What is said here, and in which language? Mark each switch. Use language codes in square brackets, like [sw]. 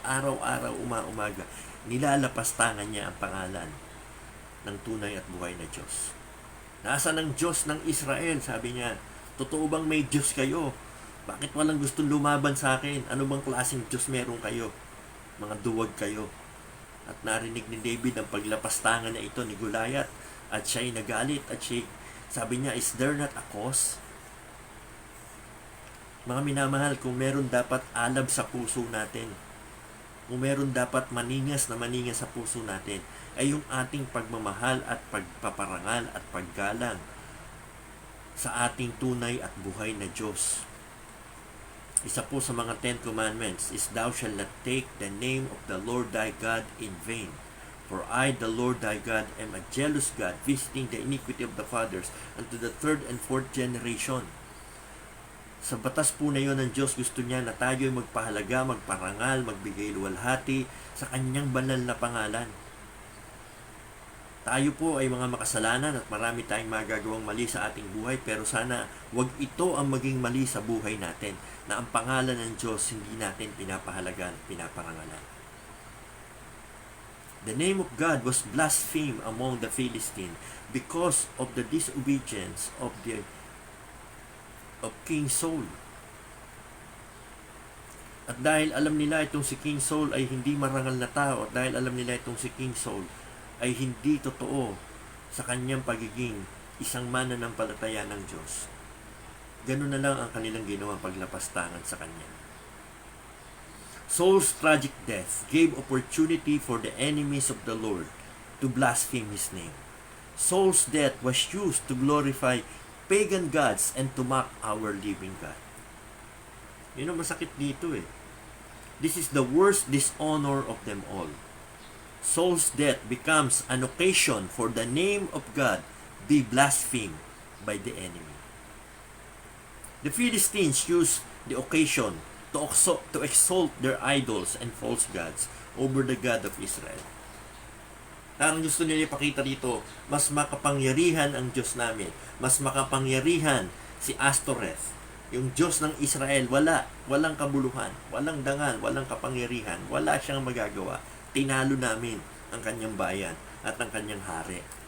[tl] Araw-araw, umaga, nilalapastangan niya ang pangalan ng tunay at buhay na Diyos. Nasaan ang Diyos ng Israel? Sabi niya, totoo bang may Diyos kayo? Bakit walang gustong lumaban sa akin? Ano bang klaseng Diyos meron kayo? Mga duwag kayo. At narinig ni David ang paglapastangan na ito ni Goliath. At siya'y nagalit. At sabi niya, [en] is there not a cause? [tl] Mga minamahal, kung meron dapat alab sa puso natin, kung meron dapat maningas sa puso natin, ay yung ating pagmamahal at pagpaparangal at paggalang sa ating tunay at buhay na Diyos. Isa po sa mga [en] 10 Commandments is, thou shalt not take the name of the Lord thy God in vain. For I, the Lord thy God, am a jealous God, visiting the iniquity of the fathers unto the 3rd and 4th generation. [tl] Sa batas po na yun ng Diyos, gusto niya na tayo magpahalaga, magparangal, magbigay luwalhati sa kanyang banal na pangalan. Tayo po ay mga makasalanan at marami tayong magagawang mali sa ating buhay, pero sana wag ito ang maging mali sa buhay natin, na ang pangalan ng Diyos hindi natin pinapahalagan, pinaparangalan. [en] The name of God was blasphemed among the Philistines because of the disobedience of King Saul. [tl] At dahil alam nila itong si King Saul ay hindi marangal na tao, at dahil alam nila itong si King Saul ay hindi totoo sa kanyang pagiging isang mananampalataya ng Diyos, ganun na lang ang kanilang ginawang paglapastangan sa kanya. [en] Saul's tragic death gave opportunity for the enemies of the Lord to blaspheme His name. Saul's death was used to glorify pagan gods and to mock our living God. [tl] Yun ang masakit dito eh. [en] This is the worst dishonor of them all. Saul's death becomes an occasion for the name of God be blasphemed by the enemy. The Philistines used the occasion to exalt their idols and false gods over the God of Israel. [tl] Ang gusto nila ipakita dito, mas makapangyarihan ang Diyos namin. Mas makapangyarihan si Astoreth. Yung Diyos ng Israel, walang kabuluhan, walang dangal, walang kapangyarihan, wala siyang magagawa. Tinalo namin ang kanyang bayan at ang kanyang hari.